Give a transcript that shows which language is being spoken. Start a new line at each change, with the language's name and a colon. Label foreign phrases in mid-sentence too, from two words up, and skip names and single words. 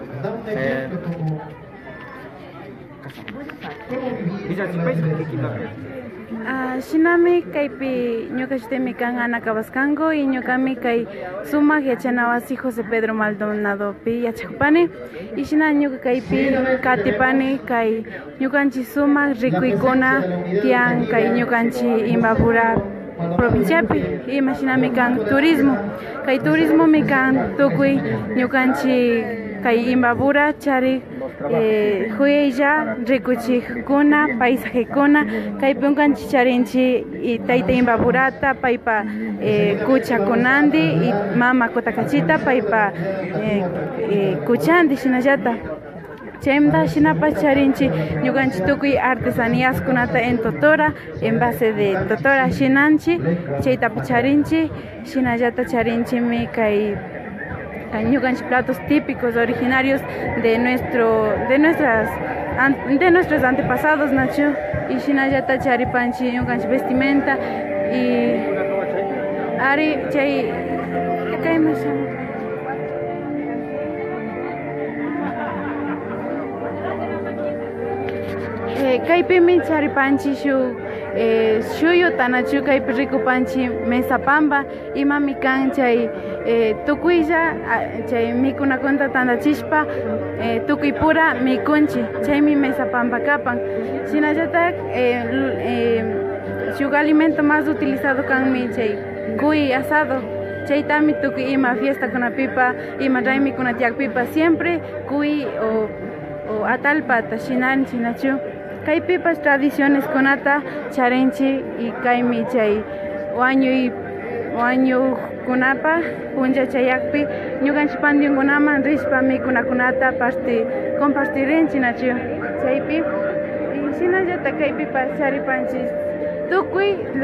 Quechua: Shinami kaipi ñukashitemi kan Ana Cabascango y ñukami kai sumak yachanawasi José Pedro Maldonado pi yachakpani y shina ñuka kaipi katipani kai ñukanchi sumak rikuykuna tian kai ñukanchi Imbabura provinciapi y shinami kan turismo kai turismo mi kan tukuy ñukanchi kai Imbabura chari huella rikuchikuna paisajekuna kaypi unkanchik charinchik y tayta Imbaburata paypa kuchakunandi y mama kutakachita paypa kuchandi shinallata chaymanta shinapas charinchik ñukanchik tukuy artesaníaskunata
Spanish: en Totora en base de Totora
Quechua: shinanchik chaytapi charinchik shinallata charinchikmi kay ñukanchik
Spanish: platos típicos originarios de nuestros antepasados
Quechua: nachu y shinallata charipanchik ñukanchik vestimenta y ari chay kayma kaypimi charipanchik shuk shuyuta nachu kaypi rikupanchik Mesapamba imami kan chay tukuylla chay mikunakunata tandachishpa tukuy pura mikunchik chaymi Mesapamba kapan shinallata shuk
Spanish: alimento más utilizado
Quechua: kanmi chay
Spanish: cuy asado
Quechua: chaytami tukuy ima fiestakunapipa ima raymikunapipa siempre cuy o atalpata shinanchik nachu kaypipas tradiciones kunata charinchik y kaymi chay wañu kunapa puncha chayakpi ñukanchik panteonkunaman rishpa mikunakunata compartirinchik nachu chaypi y shinallata kaypipas charipanchik tukuy